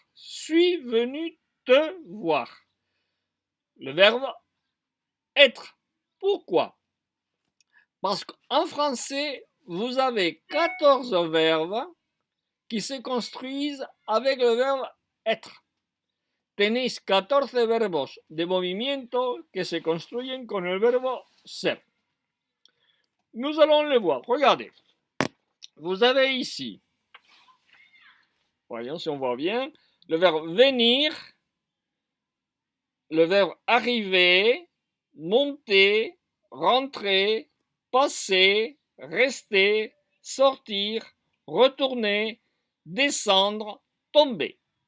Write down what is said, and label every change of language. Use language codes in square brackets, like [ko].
[fr] Suis venu te voir. Le verbe être. Pourquoi? Parce qu'en français, vous avez 14 verbes qui se construisent avec le verbe être. [es] Tenéis 14 verbos de movimiento que se construyen con el verbo ser. [fr] Nous allons les voir. Regardez. Vous avez ici, voyons si on voit bien, le verbe venir, le verbe arriver, monter, rentrer, passer, rester, sortir, retourner, descendre, tomber.